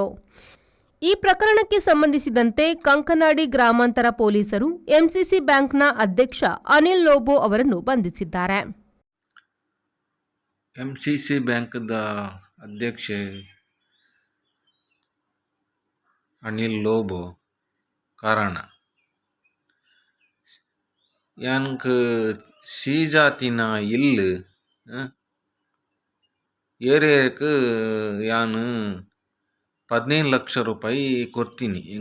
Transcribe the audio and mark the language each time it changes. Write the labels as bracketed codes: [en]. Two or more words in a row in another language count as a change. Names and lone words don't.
[kn] ಈ ಪ್ರಕರಣಕ್ಕೆ ಸಂಬಂಧಿಸಿದಂತೆ ಕಂಕನಾಡಿ ಗ್ರಾಮಾಂತರ ಪೊಲೀಸರು ಎಂಸಿಸಿ ಬ್ಯಾಂಕ್ನ ಅಧ್ಯಕ್ಷ ಅನಿಲ್ ಲೋಬೋ ಅವರನ್ನು ಬಂಧಿಸಿದ್ದಾರೆ. [tcy] ಎಂಸಿಸಿ ಬ್ಯಾಂಕ್ದ ಅಧ್ಯಕ್ಷ ಅನಿಲ್ ಲೋಬೋ ಕಾರಣ ಯಾನ್ಕ್ ಸೀಜಾತಿನ ಇಲ್ಲು ಏರಿಯಾಕ್ಕೆ ಯಾನು 15 ಲಕ್ಷ ರೂಪಾಯಿ ಕೊಡ್ತೀನಿ.